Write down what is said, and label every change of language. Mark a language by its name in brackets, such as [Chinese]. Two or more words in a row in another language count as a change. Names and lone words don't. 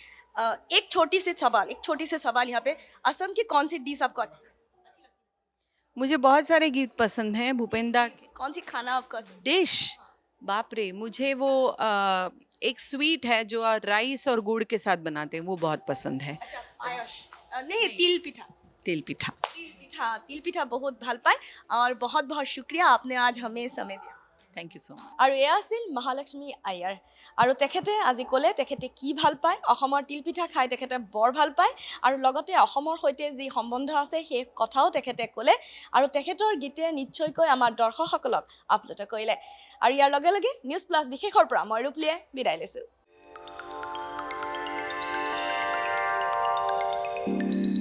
[Hindi] एक छोटी सी सवाल यहाँ पे, असम की कौन सी डिश आपको अच्छी लगती है? मुझे बहुत सारे गीत पसंद हैं भूपेंद्र दा के। कौन सी खाना आपका डिश, बाप रे, मुझे वो एक स्वीट है जो राइस और गुड़ के साथ बनाते हैं, वो बहुत पसंद है। अच्छा पायस नहीं तिल पिठा तिल पिठा। [Assamese] তিল পিঠা বহুত ভাল পায় আৰু [Hindi] बहुत बहुत शुक्रिया [Assamese] আপুনি [Hindi] आज हमें समय दिया [English] Thank you so much. [Assamese] আৰু এয়া আছিল মহালক্ষ্মী আয়াৰ আৰু তেখেতে আজি ক'লে তেখেতে কি ভাল পায় অসমৰ তিলপিঠা খাই তেখেতে বৰ ভাল পায় আৰু লগতে অসমৰ সৈতে যি সম্বন্ধ আছে সেই কথাও তেখেতে ক'লে আৰু তেখেতৰ গীতে নিশ্চয়কৈ আমাৰ দৰ্শকসকলক আপ্লুত কৰিলে আৰু ইয়াৰ লগে লগে নিউজ প্লাছ বিশেষৰ পৰা মই ৰূপলীয়ে বিদায় লৈছোঁ